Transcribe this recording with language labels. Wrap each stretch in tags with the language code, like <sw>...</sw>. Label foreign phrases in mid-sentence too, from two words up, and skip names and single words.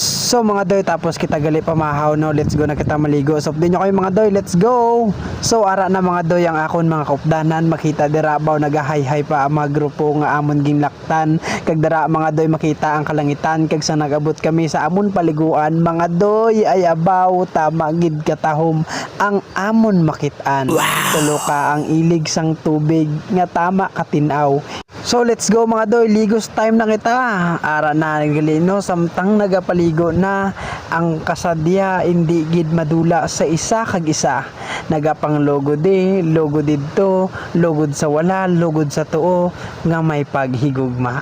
<hil>So mga doy, tapos kita gali pamahaw no,</hil> <en>let's go</en> <hil>na kita maligo. So din nyo kayo mga doy,</hil> <en>let's go.</en> <hil>So ara na mga doy ang akon mga kaupdanan, makita dira baw nagahayhay pa ang mga grupo nga amon ginlaktan. Kag dira mga doy makita ang kalangitan kag sa nagabot kami sa amon paliguan mga doy ay abaw tama gid katahom ang amon makitaan. Tulo ka ang ilig sang tubig nga tama katinaw. So</hil> <en>let's go</en> <hil>mga doy, ligos time na kita. Ara na nagalino samtang nagapaligo na ang kasadya hindi gid madula sa isa kag isa. Nagapang logo didto, lugod sa wala, lugod sa tuo nga may paghigugma.</hil>